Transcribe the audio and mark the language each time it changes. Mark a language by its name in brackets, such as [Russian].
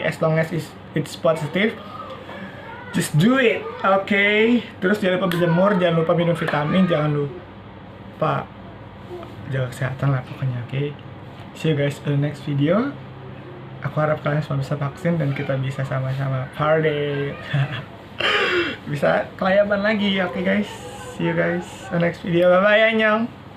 [English] As long as it's positive, just do it, okay? [Indonesian] Terus jangan lupa berjemur, jangan lupa minum vitamin, jangan lupa jaga kesehatan lah pokoknya, okay? [English] See you guys in the next video. [Indonesian] Aku harap kalian semua bisa vaksin dan kita bisa sama-sama party. Bisa kelayaban lagi, okay guys? [English] See you guys in the next video. Bye-bye, [Indonesian] annyeong.